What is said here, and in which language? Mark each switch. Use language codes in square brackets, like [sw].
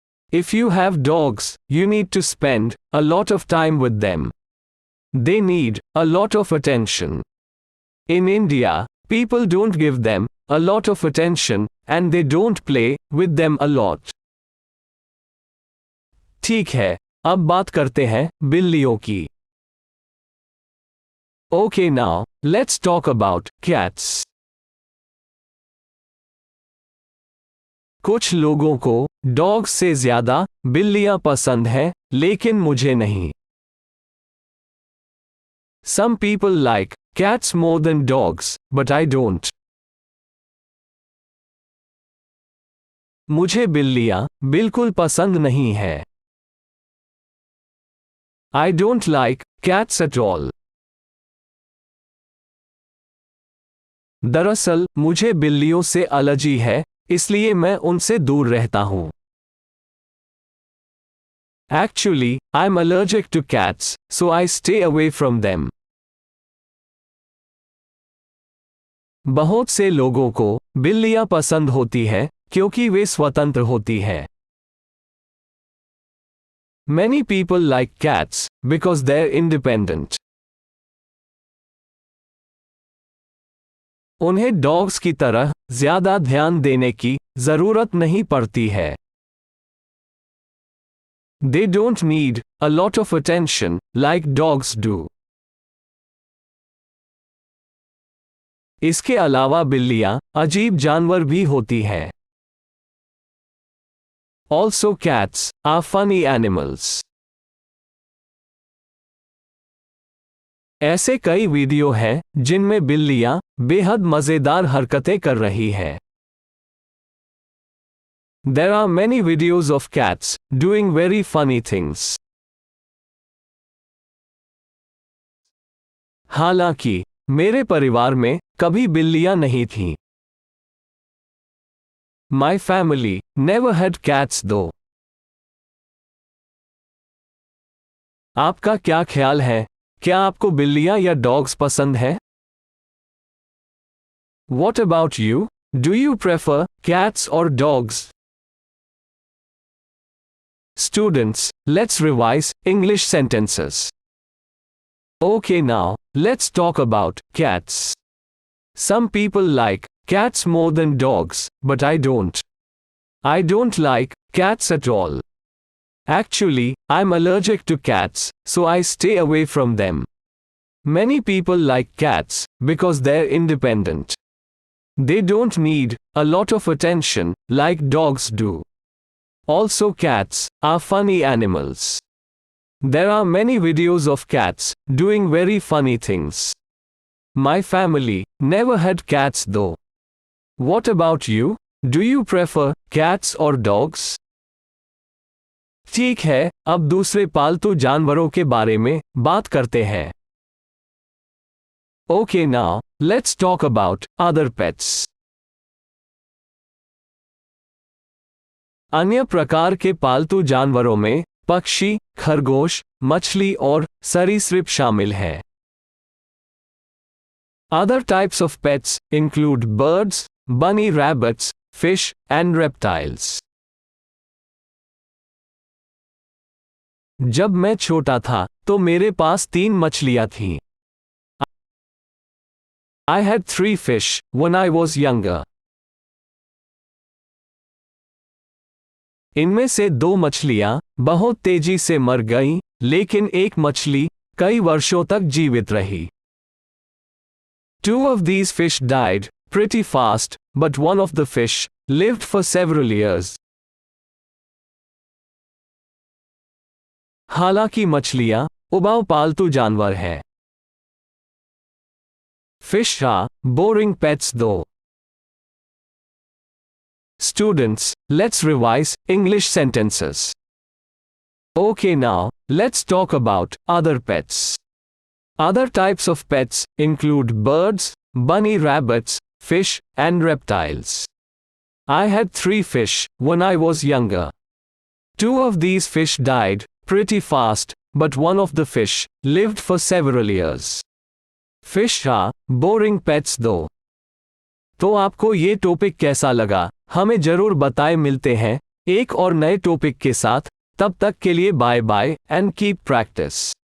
[en] If you have dogs, you need to spend a lot of time with them. They need a lot of attention. In India, people don't give them a lot of attention and they don't play with them a lot. [hi] ठीक है, अब बात करते हैं बिल्लियों की। [en] Okay, now let's talk about cats. [hi] कुछ लोगों को डॉग्स से ज्यादा बिल्लियां पसंद हैं, लेकिन मुझे नहीं। [en] Some people like cats more than dogs, but I don't. [hi] मुझे बिल्लियां बिल्कुल पसंद नहीं है। [en] I don't like cats at all. [hi] दरअसल मुझे बिल्लियों से एलर्जी है, इसलिए मैं उनसे दूर रहता हूं। [en] Actually, I'm allergic to cats, so I stay away from them. [hi] बहुत से लोगों को बिल्लियां पसंद होती है, क्योंकि वे स्वतंत्र होती हैं। [en] Many people like cats because they're independent. [hi] उन्हें डॉग्स की तरह ज्यादा ध्यान देने की जरूरत नहीं पड़ती है। [en] They don't need a lot of attention like dogs do. [hi] इसके अलावा बिल्लियां अजीब जानवर भी होती हैं। [en] Also cats are funny animals. [hi] ऐसे कई वीडियो हैं जिनमें बिल्लियां बेहद मजेदार हरकतें कर रही हैं। [en] There are many videos of cats doing very funny things. [hi] हालांकि मेरे परिवार में कभी बिल्लियां नहीं थीं। [en] My family never had cats though. [hi] आपका क्या ख्याल है? क्या आपको बिल्लियां या डॉग्स पसंद है? [en] What about you? Do you prefer cats or dogs? Students, let's revise English sentences. Okay, now, let's talk about cats. Some people like cats more than dogs, but I don't. I don't like cats at all. Actually, I'm allergic to cats, so I stay away from them. Many people like cats because they're independent. They don't need a lot of attention like dogs do. Also, cats are funny animals. There are many videos of cats doing very funny things. My family never had cats though. What about you? Do you prefer cats or dogs? [hi] ठीक है, अब दूसरे पालतू जानवरों के बारे में बात करते हैं। [en] Okay, now, let's talk about other pets. [hi] अन्य प्रकार के पालतू जानवरों में पक्षी, खरगोश, मछली और सरीसृप शामिल हैं। [en] Other types of pets include birds, bunny rabbits, fish, and reptiles. [hi] जब मैं छोटा था तो मेरे पास 3 मछलियां थीं। [en] I had 3 fish when I was younger. [hi] इनमें से 2 मछलियां बहुत तेजी से मर गईं, लेकिन एक मछली कई वर्षों तक जीवित रही। [en] 2 of these fish died pretty fast, but one of the fish lived for several years. [hi] हालांकि मछलियां उबाऊ पालतू जानवर हैं। [en] Fish are boring pets though. Students, let's revise English sentences. Okay, now, let's talk about other pets. Other types of pets include birds, bunny rabbits, fish, and reptiles. I had 3 fish when I was younger. 2 of these fish died pretty fast, but one of the fish lived for several years. Fish are boring pets though. [hi] तो आपको ये topic कैसा लगा? हमें जरूर बताएं। मिलते हैं एक और नए टॉपिक के साथ। तब तक के लिए [en] Bye bye and keep practice.